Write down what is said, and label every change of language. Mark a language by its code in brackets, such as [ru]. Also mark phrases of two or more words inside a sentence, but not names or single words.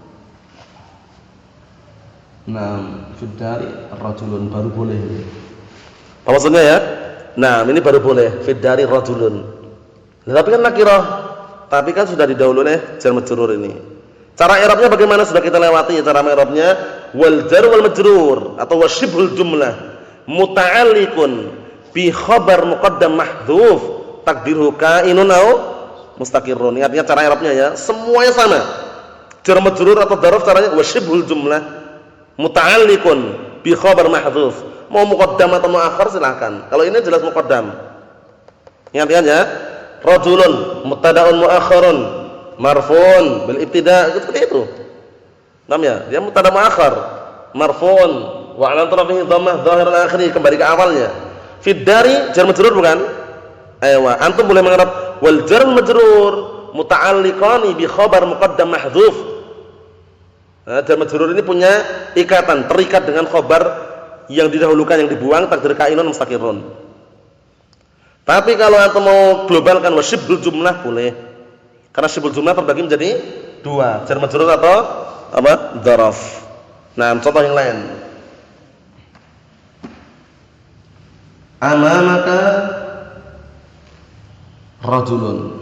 [id] Nah, [ar] في الدار رجل [id] baru boleh. Apa maksudnya ya? Nah, ini baru boleh [ar] في الدار رجل. [id] Tapi kan nakirah. Tapi kan sudah didahului oleh jar majrur ini. Cara i'rabnya bagaimana sudah kita lewati ya, cara i'rabnya [ar] والجار والمجرور [id] atau [ar] وشبه الجملة متعلق بخبر مقدم محذوف تقديره كائن أو مستقر. [id] Artinya cara i'rabnya ya, semuanya sama. Jar majrur atau dzaraf caranya [ar] وشبه الجملة متعلق بخبر محذوف. [id] Mau muqaddam atau muakhar silakan. Kalau ini jelas muqaddam. Ingat ya, [ar] رجل مبتدأ مؤخر مرفوع بالابتداء' [id] seperti itu. Paham ya? Dia [ar] مبتدأ مؤخر, مرفوع وعلامة رفعه ضمة ظاهر الآخر, [id] kembali ke awalnya. [ar] في الدار [id] jar majrur bukan? Aywa, antum boleh mengarab [ar] والجار مجرور متعلقان بخبر مقدم محذوف. [id] Nah, jar majrur ini punya ikatan, terikat dengan khabar yang didahulukan, yang dibuang, [ar] تقدير كائن مستقر. [id] Tapi kalau antum mau globalkan [ar] وشبه الجملة [id] boleh. Karena [ar] شبه الجملة [id] terbagi menjadi dua, jar majrur atau apa? Dzaraf. Nah, contoh yang lain. [ar] أمامك رجل.